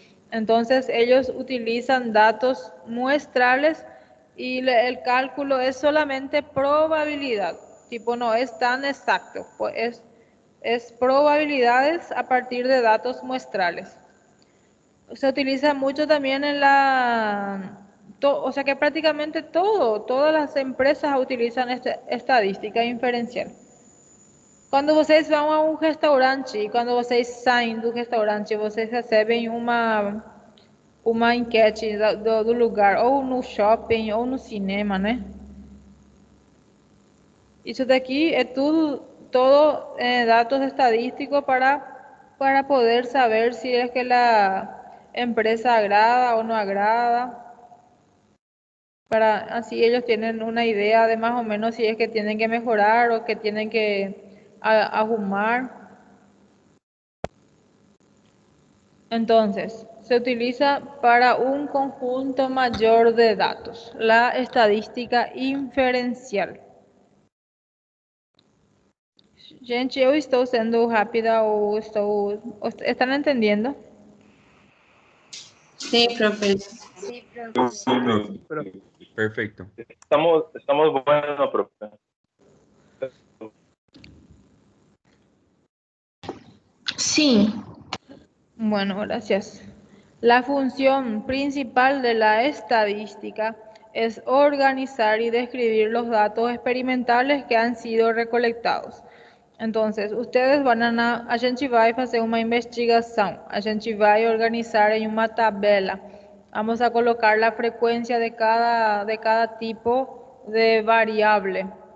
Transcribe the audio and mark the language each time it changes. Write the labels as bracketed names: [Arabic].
[Spanish] Entonces ellos utilizan datos muestrales y el cálculo es solamente probabilidad, tipo no es tan exacto, pues es probabilidades a partir de datos muestrales. Se utiliza mucho también o sea que prácticamente todas las empresas utilizan estadística inferencial. [Portuguese] Quando vocês vão a um restaurante e quando vocês saem do restaurante, vocês recebem uma enquete do lugar, ou no shopping, ou no cinema, né? Isso daqui é todo dados estadísticos para poder saber [Spanish] si es que la empresa agrada o no agrada. Así ellos tienen una idea de más o menos si es que tienen que mejorar o que tienen que ajustar. Entonces, se utiliza para un conjunto mayor de datos, la estadística inferencial. [Portuguese] Gente, eu estou sendo rápida ou estão entendendo? [Spanish] Sí, profe. Sí, profe. Sí, profe. Perfecto. Estamos buenos, profe. Sí. Bueno, gracias. La función principal de la estadística es organizar y describir los datos experimentales que han sido recolectados. [Portuguese] Entonces, ustedes a gente vai fazer uma investigação, a gente vai organizar en una tabela. [Spanish] Vamos a colocar la frecuencia de cada tipo de variable.